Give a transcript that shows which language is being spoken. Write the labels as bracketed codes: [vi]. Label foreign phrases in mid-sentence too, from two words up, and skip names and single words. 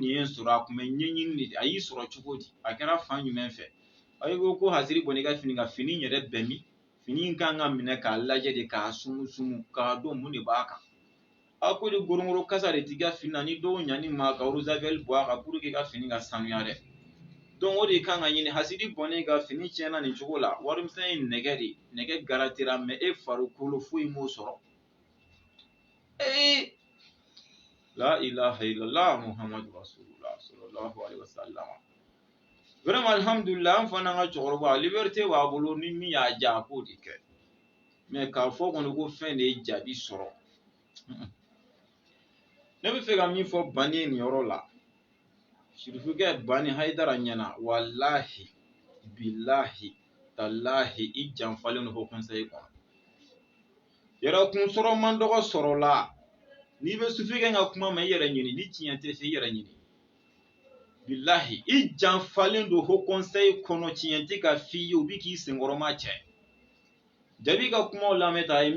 [bm] nin ye n sɔrɔ a tun bɛ ɲɛɲini de a y'i sɔrɔ cogo di a kɛra fan jumɛn fɛ ayi ko hasiri bɔ n'i ka fini ka fini yɛrɛ bɛɛ min fini in kan ka minɛ k'a lajɛ de k'a sumu k'a dɔn mun de b'a kan a ko de gorongoro kasa de t'i ka fini na ni dɔw ɲani ma ka rosaveli bɔ a kan [fr] pour que [bm] ka fini ka sanuya dɛ donc o de kan ka ɲini hasidi bɔnnen ka fini tiɲɛna nin cogo la warimisɛn ye nɛgɛ de nɛgɛ garatera mais e farikolo foyi m'o sɔrɔ [ar] لا إله إلا الله محمد رسول الله صلى الله عليه وسلم [bm] vraiment alhamdulillah an fana ka cɛkɔrɔba liberté b'a bolo ni min y'a diya a k'o de kɛ mais k'a fɔ kɔni ko fɛn de ye jaabi sɔrɔ ne bɛ fɛ ka min fɔ bani ye nin yɔrɔ la sirifukɛ bani hayidara ɲɛna [ar] والله بالله تالله [bm] i janfalen do Haut Conseil kɔnɔ yɛrɛ kun sɔrɔ man dɔgɔ sɔrɔ la n'i bɛ sufikɛ ka kuma ma i yɛrɛ ɲini ni tiɲɛ tɛ fɛ i yɛrɛ ɲini billahi i janfalen do Haut Conseil kɔnɔ tiɲɛ tɛ ka f'i ye u bi k'i senkɔrɔma cɛ jabi ka kumaw lamɛn ta a ye